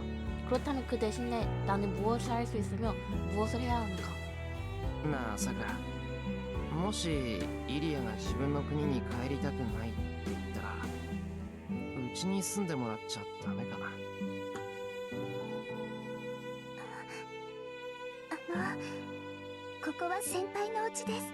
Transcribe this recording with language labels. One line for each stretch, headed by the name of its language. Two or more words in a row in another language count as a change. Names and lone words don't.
Korean: 그렇다면 그 대신에 나는 무엇을 할 수 있으며 무엇을 해야 하는가?
Japanese: なあさくら、もしイリアが自分の国に帰りたくないって言ったらうちに住んでもらっちゃダメかな。ここは先輩のお家です。